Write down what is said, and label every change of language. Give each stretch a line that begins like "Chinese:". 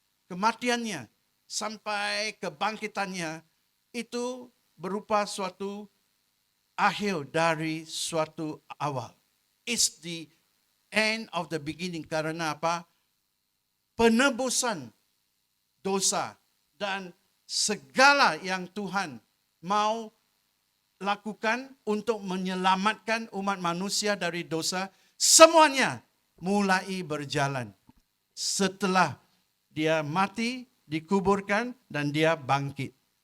Indonesian: Kematiannya sampai kebangkitannya itu berupa suatu akhir dari suatu awal.
English: It's the end of the beginning.
Indonesian: Karena apa? Penebusan dosa dan segala yang Tuhan mau lakukan untuk menyelamatkan umat manusia dari dosa, semuanya mulai berjalan setelah dia mati, dikuburkan, dan dia bangkit.